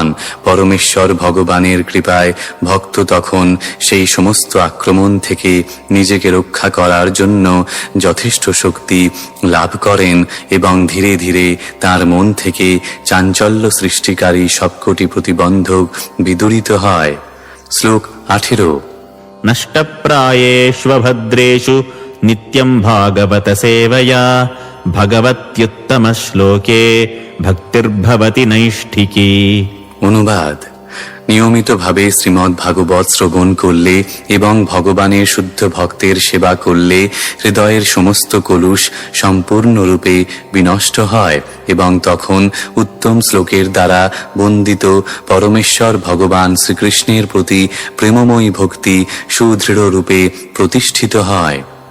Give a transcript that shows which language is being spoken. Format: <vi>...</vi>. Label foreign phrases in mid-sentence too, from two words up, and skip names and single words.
<bn>পরমেশ্বর ভগবানের কৃপায় ভক্ত তখন সেই সমস্ত আক্রমণ থেকে নিজেকে রক্ষা করার জন্য যথেষ্ট শক্তি লাভ করেন এবং ধীরে ধীরে তার মন থেকে চাঞ্চল্য সৃষ্টিকারী সবকটি প্রতিবন্ধক বিদূরিত হয়। শ্লোক 18।</bn> <sa>नष्टप्रायेष्वभद्रेषु नित्यं भागवत सेवया भगवत्युत्तम श्लोके भक्तिर्भवति नैष्ठिकी।</sa> <bn>অনুবাদ: নিয়মিতভাবে শ্রীমদ্ ভাগবত শ্রবণ করলে এবং ভগবানের শুদ্ধ ভক্তের সেবা করলে হৃদয়ের সমস্ত কলুষ সম্পূর্ণরূপে বিনষ্ট হয় এবং তখন উত্তম শ্লোকের দ্বারা বন্দিত পরমেশ্বর ভগবান শ্রীকৃষ্ণের প্রতি প্রেমময়ী ভক্তি সুদৃঢ় রূপে প্রতিষ্ঠিত হয়।</bn>